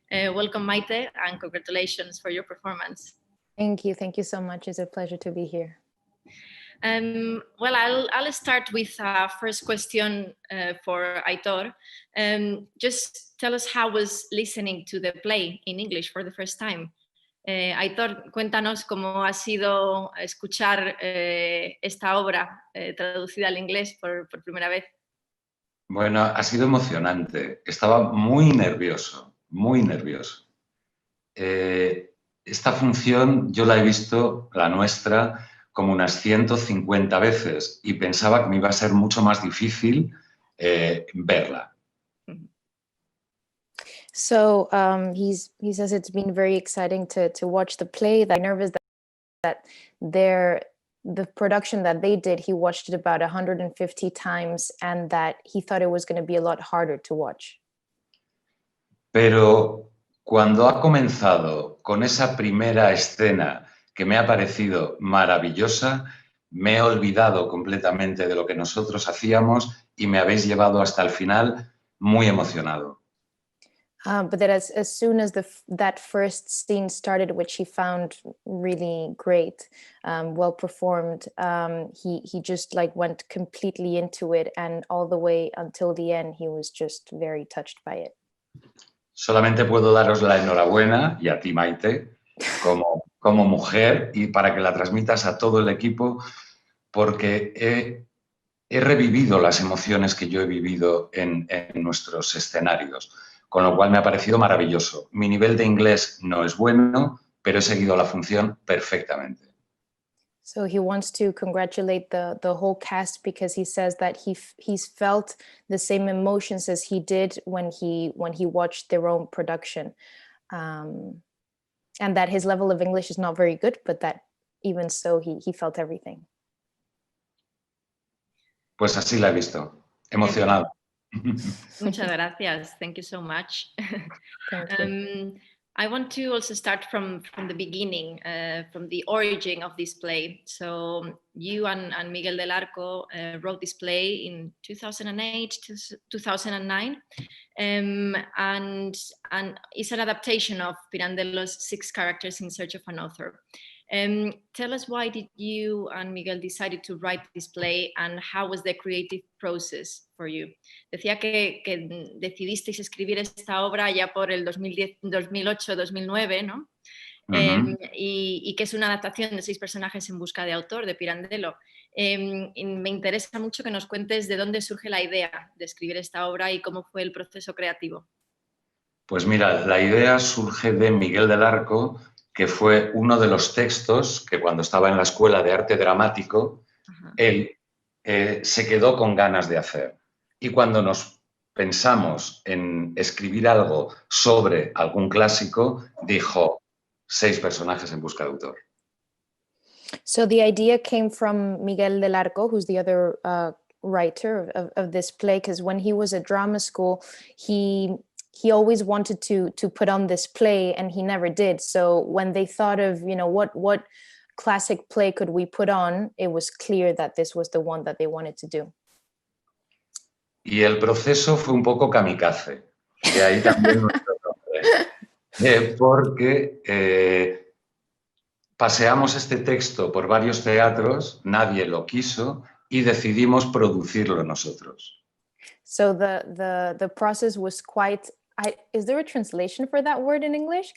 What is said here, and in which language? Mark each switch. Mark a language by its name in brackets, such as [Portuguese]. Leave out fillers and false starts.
[English] Welcome, Maite, and congratulations for your performance. Thank you. Thank you so much. It's a pleasure to be here. Well, I'll start with a first question for Aitor. Just tell us how was listening to the play in English for the first time. [Spanish] Aitor, cuéntanos cómo ha sido escuchar esta obra traducida al inglés por primera vez. Bueno, ha sido emocionante. Estaba muy nervioso, muy nervioso. Esta función yo la he visto, la nuestra, como unas 150 veces y pensaba que me iba a ser mucho más difícil verla. [English] So he says it's been very exciting to watch the play. I'm nervous that the production that they did, he watched it about 150 times and that he thought it was going to be a lot harder to watch. [Spanish] Pero cuando ha comenzado con esa primera escena que me ha parecido maravillosa, me he olvidado completamente de lo que nosotros hacíamos y me habéis llevado hasta el final muy emocionado. [English] But that as soon as that first scene started, which he found really great, well performed, he just like went completely into it, and all the way until the end, he was just very touched by it. [Spanish] Solamente puedo daros la enhorabuena, y a ti, Maite, como mujer, y para que la transmitas a todo el equipo, porque he revivido las emociones que yo he vivido en nuestros escenarios, con lo cual me ha parecido maravilloso. Mi nivel de inglés no es bueno, pero he seguido la función perfectamente. [English] So he wants to congratulate the whole cast, because he says that he's felt the same emotions as he did when he watched their own production, and that his level of English is not very good, but that even so he felt everything. [Spanish] Pues así la he visto, emocionado. Muchas gracias. [English] Thank you so much. Thank you. I want to also start from the beginning, from the origin of this play. So you and Miguel del Arco wrote this play in 2008 to 2009, and it's an adaptation of Pirandello's 6 Characters in Search of an Author. Tell us, why did you and Miguel decided to write this play, and how was the creative process for you? [Spanish] Decía que decidisteis escribir esta obra ya por el 2010, 2008, 2009, ¿no? Y que es una adaptación de 6 personajes en busca de autor, de Pirandello. Y me interesa mucho que nos cuentes de dónde surge la idea de escribir esta obra y cómo fue el proceso creativo. Pues mira, la idea surge de Miguel del Arco, que fue uno de los textos que cuando estaba en la escuela de arte dramático, él se quedó con ganas de hacer. Y cuando nos pensamos en escribir algo sobre algún clásico, dijo 6 personajes en busca de autor. [English] So the idea came from Miguel del Arco, who's the other writer of this play, because when he was at drama school, he always wanted to put on this play, and he never did. So when they thought of, what classic play could we put on, it was clear that this was the one that they wanted to do. [Spanish] Y el proceso fue un poco kamikaze, de ahí también nuestro nombre, porque paseamos este texto por varios teatros, nadie lo quiso y decidimos producirlo nosotros. [English] So the process was quite. Is there a translation for that word in English?